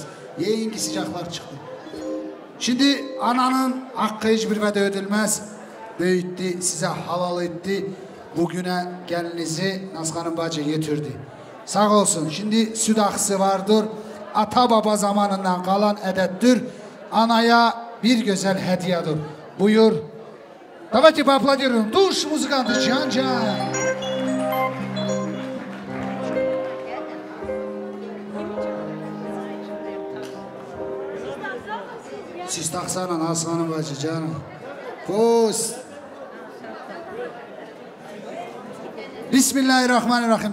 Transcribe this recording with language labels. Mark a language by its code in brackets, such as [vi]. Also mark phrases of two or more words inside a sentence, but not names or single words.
[tr] Yiyin ki sıcaklar çıktı. Şimdi ananın hakkı hiçbir vədə ödülmez. Büyüttü, size halal etti. Bugüne gelinizi Nazkan'ın bacı getirdi. Sağ olsun. Şimdi süt akısı vardır. Ata baba zamanından kalan edettir. Anaya bir güzel hediyedir. Buyur. [ru] Давайте поаплодируем. Душ музыканты Can. [tr] Siz taksana Nazkan'ın bacı canım. Pus. [ar] بسم الله الرحمن الرحيم.